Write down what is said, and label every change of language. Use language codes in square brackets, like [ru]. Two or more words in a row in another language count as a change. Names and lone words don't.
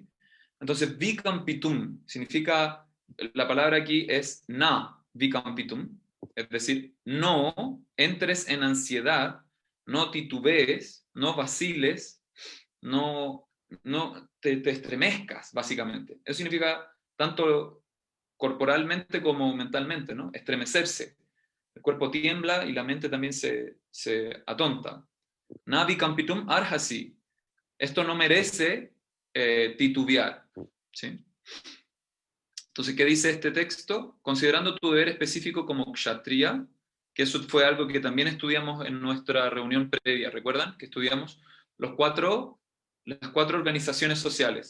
[es] Entonces, vicampitum significa, la palabra aquí es [sa] न विकम्पितुम्, [es] es decir, no entres en ansiedad, no titubees, no vaciles, no te estremezcas, básicamente. Eso significa tanto corporalmente como mentalmente, ¿no? Estremecerse. El cuerpo tiembla y la mente también se atonta. [sa] न विकम्पितुम् अर्हसि. [es] Esto no merece titubear. ¿Sí? Entonces, ¿qué dice este texto? Considerando tu deber específico como kshatriya, que eso fue algo que también estudiamos en nuestra reunión previa, ¿recuerdan? Que estudiamos las cuatro organizaciones sociales.